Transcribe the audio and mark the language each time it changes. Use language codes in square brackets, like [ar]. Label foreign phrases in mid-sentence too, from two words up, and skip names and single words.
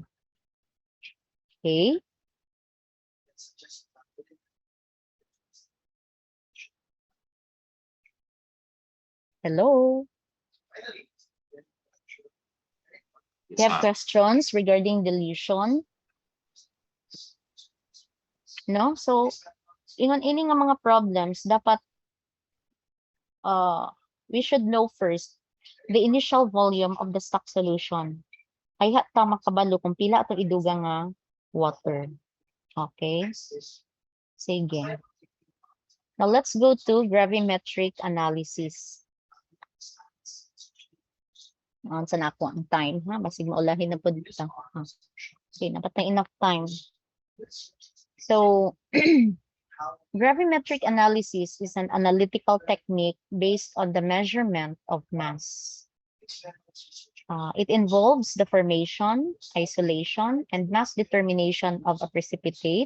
[en] Okay. Hello. Yes, You have ma'am. questions regarding dilution? No? So, [ceb] ingon ini nga mga [en] problems, dapat we should know first the initial volume of the stock solution. [ceb] Ay ta makabalo kung pila atong iduga nga water. Okay? Sige. [en] Now let's go to gravimetric analysis. [ceb] Sa na ako ang time, ha? Basig maulahin na po dito. Okay, dapat na [en] enough time. So, gravimetric analysis is an analytical technique based on the measurement of mass. It involves the formation, isolation, and mass determination of a precipitate.